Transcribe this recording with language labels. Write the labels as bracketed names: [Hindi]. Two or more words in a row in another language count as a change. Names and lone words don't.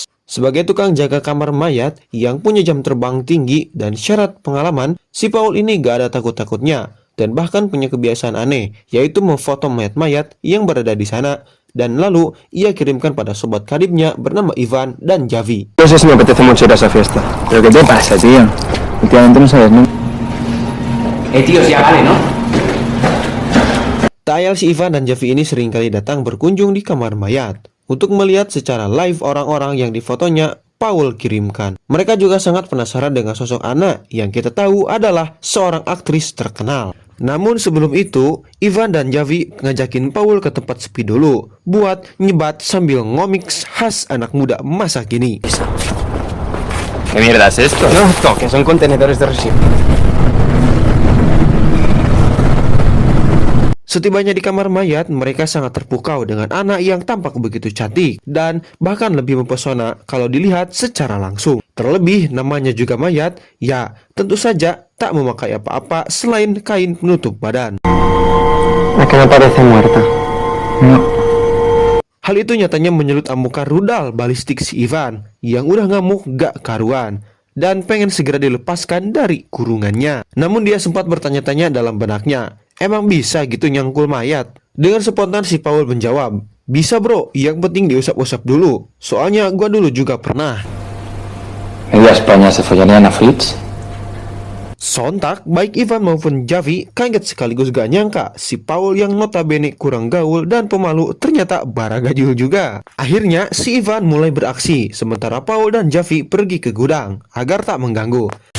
[Indonesian] Sebagai tukang jaga kamar mayat yang punya jam terbang tinggi dan syarat pengalaman, si Paul ini gak ada takut-takutnya dan bahkan punya kebiasaan aneh, yaitu memfoto mayat-mayat yang berada di sana dan lalu ia kirimkan pada sobat karibnya bernama Ivan dan Javi. [Spanish] No sé si me apetece mucho ir a esa fiesta, pero ¿qué te pasa, tío? Últimamente no sabes, ¿no? Tío, ya vale, ¿no? [Indonesian] Tak ayal si Ivan dan Javi ini seringkali datang berkunjung di kamar mayat untuk melihat secara live orang-orang yang difotonya Paul kirimkan. Mereka juga sangat penasaran dengan sosok Anna yang kita tahu adalah seorang aktris terkenal. Namun sebelum itu, Ivan dan Javi ngajakin Paul ke tempat sepi dulu buat nyebat sambil ngomiks khas anak muda masa kini. [Spanish] ¿Qué mierda es esto? No, que son contenedores de residuos. [Indonesian] Setibanya di kamar mayat, mereka sangat terpukau dengan anak yang tampak begitu cantik dan bahkan lebih mempesona kalau dilihat secara langsung. Terlebih namanya juga mayat, ya tentu saja tak memakai apa-apa selain kain penutup badan. [Spanish] ¿A qué me parece muerta? No. [Indonesian] Hal itu nyatanya menyulut amukan rudal balistik si Ivan yang udah ngamuk gak karuan dan pengen segera dilepaskan dari kurungannya. Namun dia sempat bertanya-tanya dalam benaknya, emang bisa gitu nyangkul mayat? Dengan spontan si Paul menjawab, bisa bro, yang penting diusap-usap dulu. Soalnya gua dulu juga pernah. [Spanish] ¿Media España se follaría a Fritz? [Indonesian] Sontak, baik Ivan maupun Javi kaget sekaligus gak nyangka si Paul yang notabene kurang gaul dan pemalu ternyata baragajul juga. Akhirnya si Ivan mulai beraksi, sementara Paul dan Javi pergi ke gudang agar tak mengganggu.